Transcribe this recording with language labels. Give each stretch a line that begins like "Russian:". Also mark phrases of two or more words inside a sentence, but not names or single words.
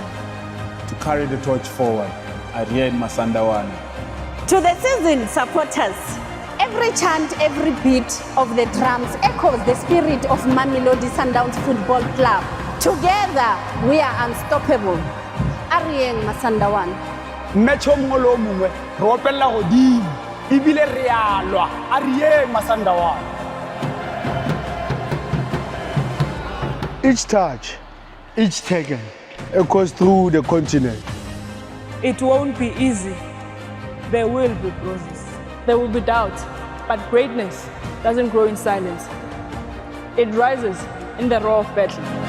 English: To carry the torch forward, 𝐼𝐫𝐴 Masandawana. To the seasoned supporters, Every chant, every beat of the drums echoes the spirit of Mamelodi Sundowns Football Club. Together, we are unstoppable. 𝐿𝐴 Masandawana.
Northern Sotho: Metho mongwe le o mongwe re opella godimo ebile re a lwa 𝐿𝐴 Masandawana.
English: Each touch, each taken echoes through the continent. It won't be easy. There will be bruises. There will be doubt. But greatness doesn't grow in silence. It rises in the roar of battle.